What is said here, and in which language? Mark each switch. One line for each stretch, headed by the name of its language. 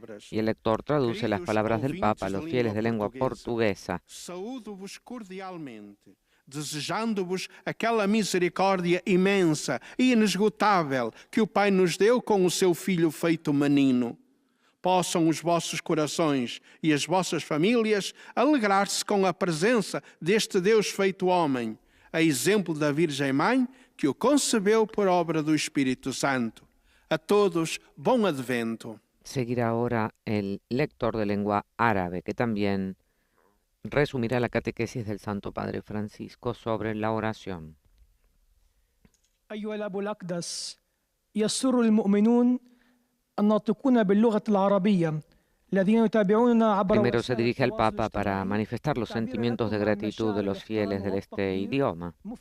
Spanish: Y el lector traduce las palabras del Papa a los fieles de lengua portuguesa.
Portuguese: Desejando-vos aquela misericórdia imensa e inesgotável que o Pai nos deu com o seu Filho feito menino. Possam os vossos corações e as vossas famílias alegrar-se com a presença deste Deus feito homem, a exemplo da Virgem Mãe que o concebeu por obra do Espírito Santo. A todos, bom Advento.
Spanish: Seguirá ahora el lector de lengua árabe, que también resumirá la catequesis del Santo Padre Francisco sobre la oración.
Arabic: أيها الأب الأقدس، يسر المؤمنون الناطقون باللغة العربية الذين يتابعوننا عبر
Spanish: Primero se dirige al Papa para manifestar los sentimientos de gratitud de los fieles de este idioma.